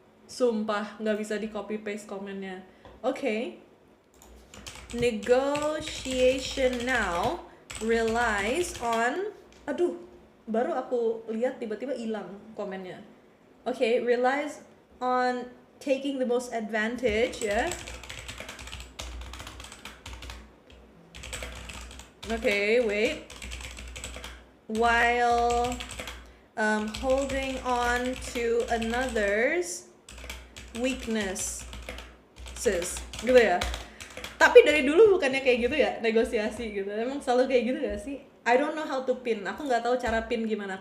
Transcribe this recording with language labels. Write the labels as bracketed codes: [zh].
[id] Sumpah, nggak bisa di copy paste komennya. [en] Okay. Negotiation now relies on... [id] Aduh, baru aku lihat tiba-tiba hilang komennya. [en] Okay, relies on taking the most advantage, ya. Okay, wait. While holding on to another's weaknesses. [id] Gitu ya. Tapi dari dulu bukannya kayak gitu ya, negosiasi gitu. Emang selalu kayak gitu gak sih? [en] I don't know how to pin. [id] Aku nggak tahu cara pin gimana.